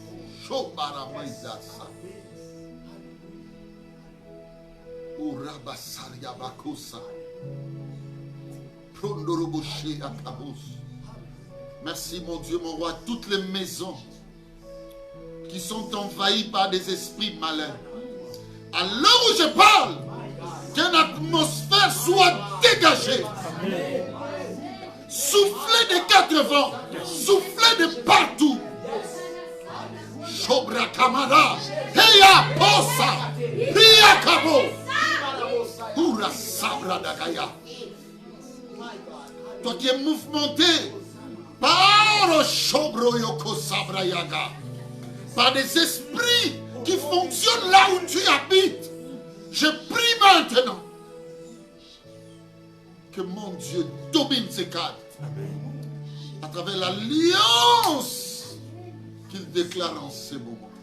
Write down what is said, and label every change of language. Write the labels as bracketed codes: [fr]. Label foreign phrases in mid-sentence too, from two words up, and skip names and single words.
[fr] Merci mon Dieu, mon roi, toutes les maisons qui sont envahies par des esprits malins. À l'heure où je parle, qu'une atmosphère soit dégagée. Soufflez de quatre vents, soufflez de partout. Shobra Kamada, Heya Posa, Ria Kabo, Ura Sabra Dagaya. Toi qui es mouvementé par Shobro Yoko Sabra Yaga, par des esprits qui fonctionnent là où tu habites, je prie maintenant que mon Dieu domine ces cadres à travers l'alliance qu'il déclare en ces moments.